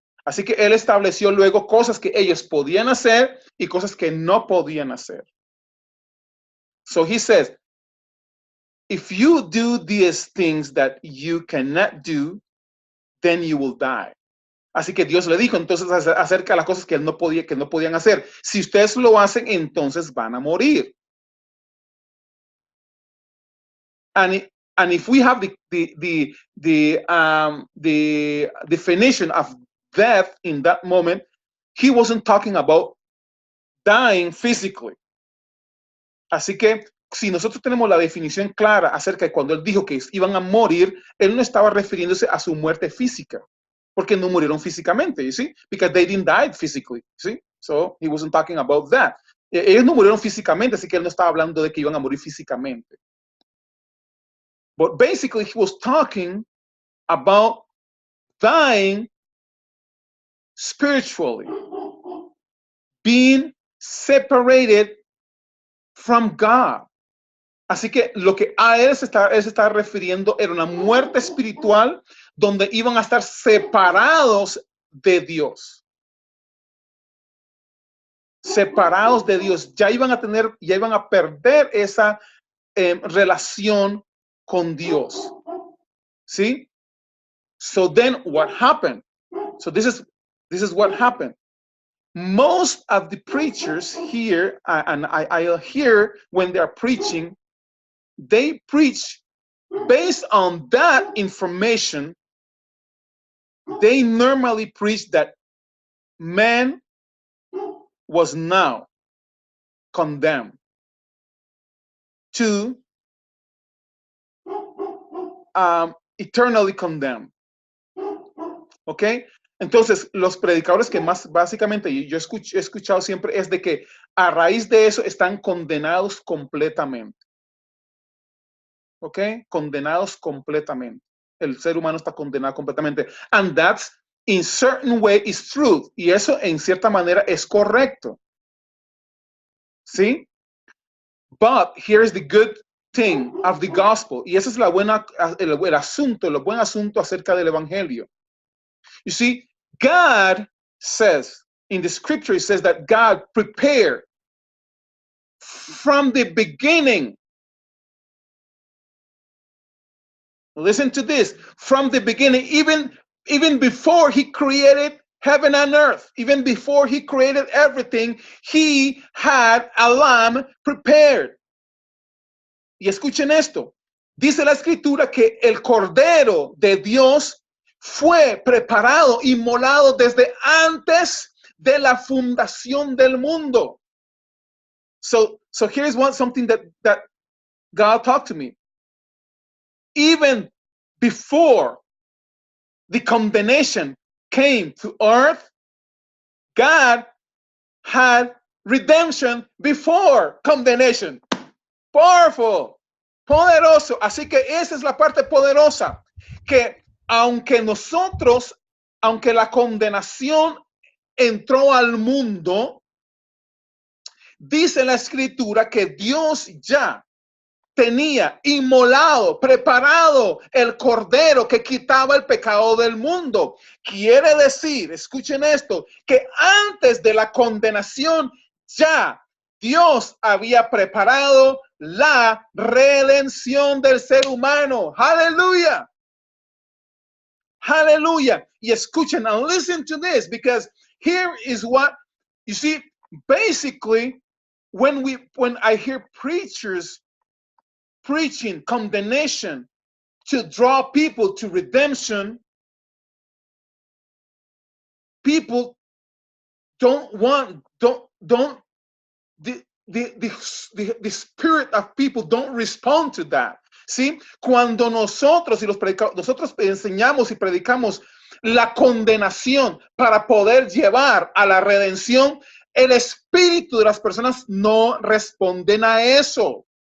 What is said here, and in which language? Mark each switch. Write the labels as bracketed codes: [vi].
[es] Así que él estableció luego cosas que ellos podían hacer y cosas que no podían hacer. [en] So he says, if you do these things that you cannot do, then you will die. [es] Así que Dios le dijo entonces acerca de las cosas que él no podían hacer. Si ustedes lo hacen, entonces van a morir. And [en] And if we have the definition of death in that moment, he wasn't talking about dying physically. [es] Así que si nosotros tenemos la definición clara acerca de cuando él dijo que iban a morir, él no estaba refiriéndose a su muerte física, porque no murieron físicamente, [en] you see? Because they didn't die physically, see? So he wasn't talking about that. [es] Ellos no murieron físicamente, así que él no estaba hablando de que iban a morir físicamente. [en] But basically he was talking about dying spiritually, being separated from God. [es] Así que lo que a él se está refiriendo era una muerte espiritual donde iban a estar separados de Dios. Separados de Dios. Ya iban a perder esa relación con Dios. ¿Sí? [en] So then what happened? So this is what happened. Most of the preachers here, and I hear when they're preaching, they preach based on that information. They normally preach that man was now condemned to eternally condemned. [es] ¿Ok? Entonces, los predicadores que más básicamente yo he escuchado siempre es de que a raíz de eso están condenados completamente. ¿Ok? Condenados completamente. El ser humano está condenado completamente. [en] And that's in certain way is truth. [es] Y eso en cierta manera es correcto. ¿Sí? [en] But here's the good thing of the gospel. [es] Y ese es el buen asunto acerca del evangelio. [en] You see, God says, in the scripture, it says that God prepared from the beginning. Listen to this. From the beginning, even before he created heaven and earth, even before he created everything, he had a lamb prepared. [es] Y escuchen esto. Dice la escritura que el Cordero de Dios fue preparado, inmolado desde antes de la fundación del mundo. [en] So here's something that God talked to me. Even before the condemnation came to earth, God had redemption before condemnation. Powerful, [es] poderoso. Así que esa es la parte poderosa, que aunque la condenación entró al mundo, dice la escritura que Dios ya tenía inmolado, preparado el cordero que quitaba el pecado del mundo. Quiere decir, escuchen esto, que antes de la condenación ya Dios había preparado la redención del ser humano. Aleluya. Hallelujah. Y escuchen, [en] and listen to this, because here is what, you see, basically, when I hear preachers preaching condemnation to draw people to redemption, people the spirit of people don't respond to that. [es] ¿Sí? Cuando nosotros enseñamos y predicamos la condenación para poder llevar a la redención, el espíritu de las personas no responden a eso.